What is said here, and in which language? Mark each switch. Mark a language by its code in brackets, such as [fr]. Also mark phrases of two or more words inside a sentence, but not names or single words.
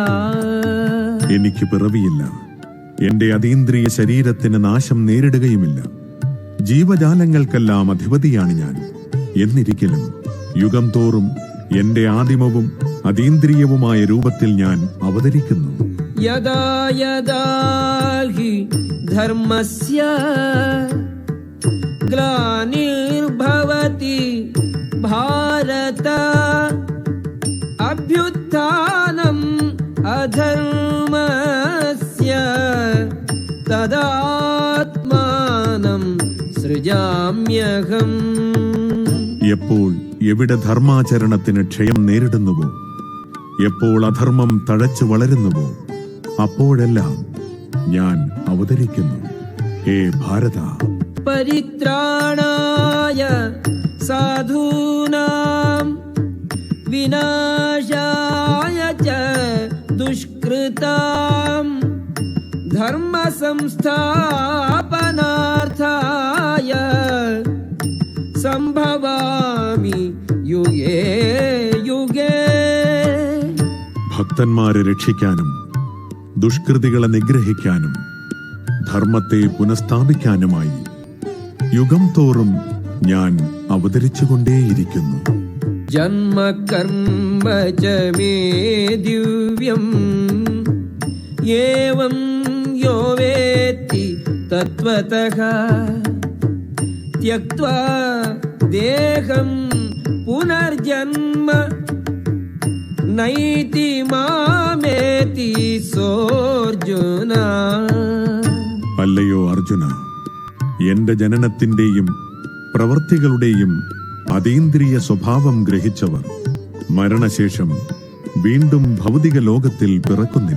[ml] എനിക്ക് പിറവിയില്ല, എന്റെ അതീന്ദ്രിയ ശരീരത്തിന് നാശം നേരിടുകയുമില്ല. ജീവജാലങ്ങൾക്കെല്ലാം അധിപതിയാണ് ഞാൻ. എന്നിരിക്കലും യുഗം തോറും എന്റെ ആദിമവും അതീന്ദ്രിയവുമായ രൂപത്തിൽ ഞാൻ അവതരിക്കുന്നു. [sa] यदा यदा हि धर्मस्य ग्लानिर्भवति भारत अभ्युत्थानं अधर्मस्य तदात्मानं सृजाम्यहम्. [ml] എപ്പോൾ എവിടെ ധർമാചരണത്തിന് ക്ഷയം നേരിടുന്നുവോ, എപ്പോൾ അധർമ്മം തഴച്ചു വളരുന്നുവോ, അപ്പോഴെല്ലാം ഞാൻ അവതരിക്കുന്നു. ഹേ ഭാരത, [sa] परित्राणाय साधूनां विनाशाय च दुष्कृताम् धर्म संस्थापनार्थाय सम्भवामि युगे युगे. [ml] ഭക്തന്മാരെ രക്ഷിക്കാനും ദുഷ്കൃതികളെ നിഗ്രഹിക്കാനും ധർമ്മത്തെ പുനഃസ്ഥാപിക്കാനുമായി യുഗം തോറും ഞാൻ അവതരിച്ചുകൊണ്ടേയിരിക്കുന്നു. [sa] जन्म कर्म च मे दिव्यम् एवं यो वेत्ति तत्त्वतः त्यक्त्वा देहं पुनर्जन्म नैति मामेति सोऽर्जुन. [ml] അല്ലയോ അർജുന, എന്റെ ജനനത്തിന്റെയും പ്രവൃത്തികളുടെയും അതീന്ദ്രിയ സ്വഭാവം ഗ്രഹിച്ചവർ മരണശേഷം വീണ്ടും ഭൗതിക ലോകത്തിൽ പിറക്കുന്നില്ല.